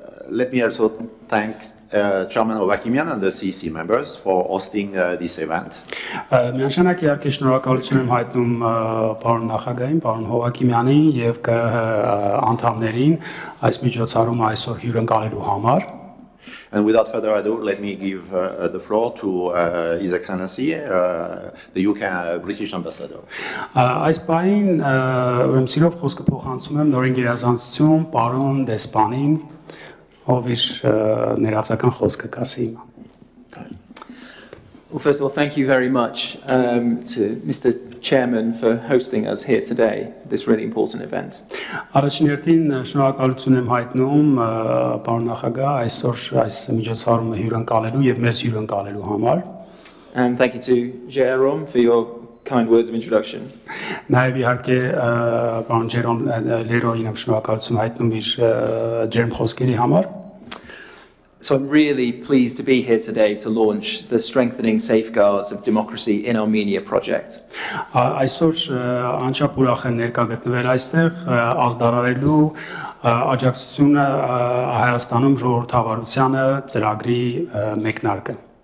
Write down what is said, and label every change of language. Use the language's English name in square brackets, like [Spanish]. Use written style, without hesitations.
[English] Let me also thank Chairman Ovakimian and the CEC members for hosting this event. [Armenian] Միանշանակ իհարկե շնորհակալություն եմ հայտնում պարոն նախագահին, պարոն Հովակիմյանին եւ ԿԸՀ անդամներին այս միջոցառումը այսօր հյուրընկալելու համար. [English] And without further ado, let me give the floor to His Excellency, the UK British Ambassador. [Armenian] Այս պահին ուրեմն սիրով խոսքը փոխանցում եմ նորին գերազանցություն պարոն դեսպանին, ով իր ներածական խոսքը կասի հիմա. [English] Well, first of all, thank you very much to Mr. Chairman for hosting us here today, this really important event. [Armenian] Առաջին հերթին շնորհակալություն եմ հայտնում պարոն նախագահ այսօր այս միջոցառումը հյուրընկալելու եւ մեզ հյուրընկալելու համար. [English] And thank you to Jérôme for your kind words of introduction. [Armenian] Նաեւ իհարկե պարոն Ժերոմ Լերոյին եմ շնորհակալություն հայտնում իր ջերմ խոսքերի համար. [English] So I'm really pleased to be here today to launch the Strengthening Safeguards of Democracy in Armenia project. [Armenian] Այսօր անչափ ուրախ եմ ներկա գտնվել այստեղ ազդարարելու աջակցությունը Հայաստանում ժողովրդավարությանը ծրագրի մեկնարկը.